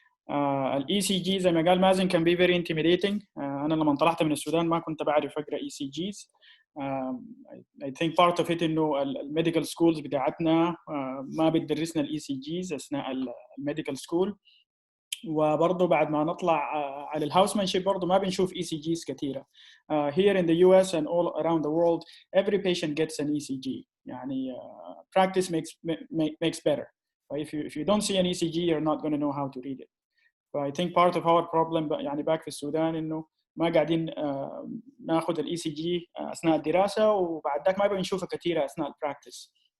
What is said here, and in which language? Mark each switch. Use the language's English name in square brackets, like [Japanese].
[Arabic] ال ECG زي ما قال مازن [English] can be very intimidating. [Arabic] أنا لما طلعت من السودان ما كنت بعرف أقرأ ECGs. [English] I think part of it [Arabic] إنه الميديكال سكولز بتاعتنا ما بتدرسنا ال ECGs أثناء الميديكال سكول، وبرضه بعد ما نطلع على الهاوسمانشيب برضه ما بنشوف ECGs كثيرة. [English] Here in the US and all around the world, every patient gets an ECG. يعني practice makes better. If you don't see an ECG, you're not going to know how to read it. So I think part of our problem [Arabic] يعني back في السودان إنه ما قاعدين ناخذ ال ECG أثناء الدراسة، وبعد ذاك ما بنشوفها كثيرة أثناء البراكتس.